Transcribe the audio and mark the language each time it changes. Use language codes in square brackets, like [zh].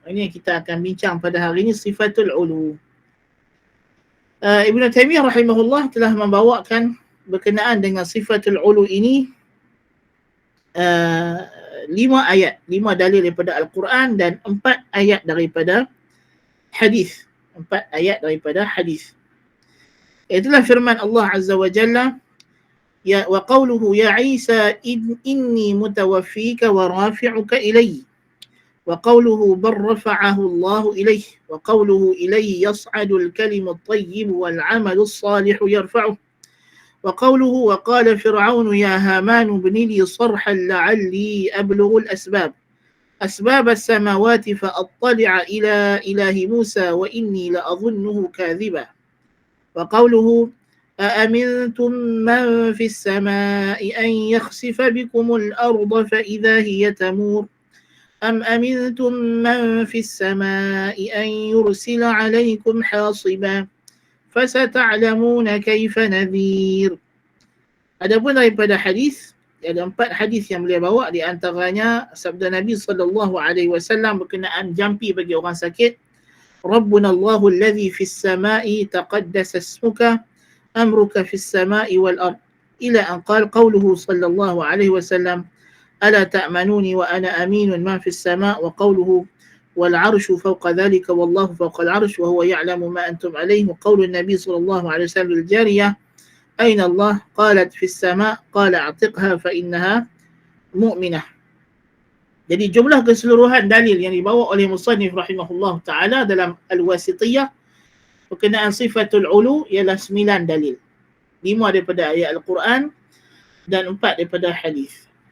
[ms] Ini yang kita akan bincang pada hari ini, sifatul 'ulu. Ibn Taimiyah rahimahullah telah membawakan berkenaan dengan sifatul 'ulu ini 5 ayat, 5 dalil daripada Al-Quran dan 4 ayat daripada hadis. 4 ayat daripada hadis. Itulah firman Allah Azza wa Jalla, [ar] ya wa qawluhu ya Isa inni mutawaffika wa rafi'uka ilayya, wa qawluhu bal rafa'ahu Allah ilayhi, wa qawluhu ilayhi yas'adu al-kalimu at-tayyib wal 'amalu as-salihu yarfa'uhu, وقوله وقال فرعون يا هامان ابن لي صرحا لعلي أبلغ أسباب السماوات فأطلع إلى إله موسى وإني لأظنه كاذبا وقوله أأمنتم من في السماء أن يخسف بكم الأرض فإذا هي تمور أم أمنتم من في السماء أن يرسل عليكم حاصبا فستعلمون كيف نذير. [ms] Adapun daripada hadis, ada 4 hadis yang beliau bawa, di antaranya sabda Nabi SAW berkenaan jampi bagi orang sakit. [ar] Rabbuna Allahu alladhi fis sama'i taqaddasa ismuka amruka fis sama'i wal ard, ila an qala qawluhu sallallahu alaihi wasallam ala ta'manuni wa ana aminun ma fis sama' wa qawluhu والعرش فوق ذلك والله فوق العرش وهو يعلم ما أنتم عليه. وقول النبي صلى الله عليه وسلم للجارية أين الله قالت في السماء قال أعتقها فإنها مؤمنة. [ms] Jadi jumlah keseluruhan dalil yang dibawa oleh musannif rahimahullah ta'ala dalam Al-Wasithiyah berkenaan sifatul ulu ialah 9 dalil. 5 daripada ayat Al-Quran dan 4 daripada hadis.